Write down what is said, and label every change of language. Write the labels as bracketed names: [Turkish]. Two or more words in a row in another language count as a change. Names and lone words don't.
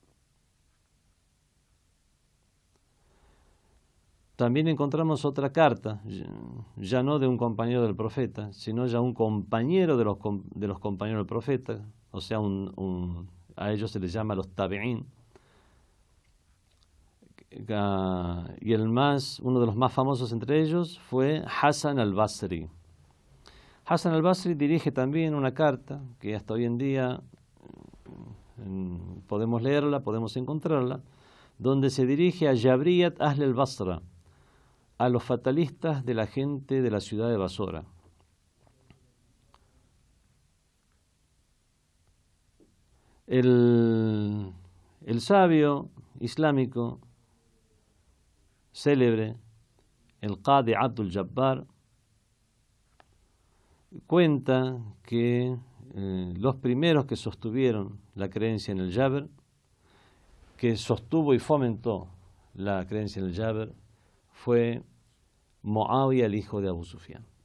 [Spanish] También encontramos otra carta, ya no de un compañero del profeta, sino ya un compañero de los compañeros del profeta, o sea, a ellos se les llama los tabi'in. Y uno de los más famosos entre ellos fue Hasan al-Basri. Hasan al-Basri dirige también una carta que hasta hoy en día podemos leerla, podemos encontrarla, donde se dirige a [Arabic] جبرية أهل البصرة, [Spanish] a los fatalistas de la gente de la ciudad de Basora. El sabio islámico célebre, el Qadi Abdul Jabbar, cuenta que los primeros que sostuvieron la creencia en el Jabr, que sostuvo y fomentó la creencia en el Jabr, fue Muawiyah, el hijo de Abu Sufyan.